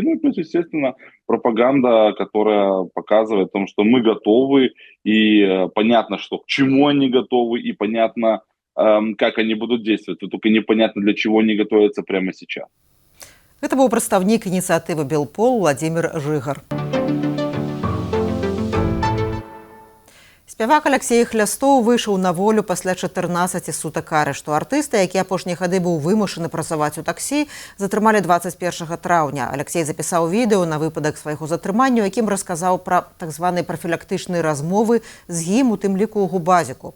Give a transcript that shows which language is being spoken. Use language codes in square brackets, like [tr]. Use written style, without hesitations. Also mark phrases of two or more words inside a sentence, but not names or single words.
[ru] Ну и плюс, естественно, пропаганда, которая показывает о том, что мы готовы, и понятно, что к чему они готовы, и понятно, как они будут действовать. Только непонятно, для чего они готовятся прямо сейчас. Это был представник инициативы «Белпол» Владимир Жыгар. [be] Спявак Алексей Хлястоў выйшаў на волю пасля 14 сутак арышту. Артыста, які апошнія гады быў вымушаны працаваць у таксі, затрымалі 21 траўня. Алексей запісаў відэо на выпадак свайго затрымання, у якім расказаў пра так званыя прафілактычныя размовы з ім, у тым ліку ў Губазіку.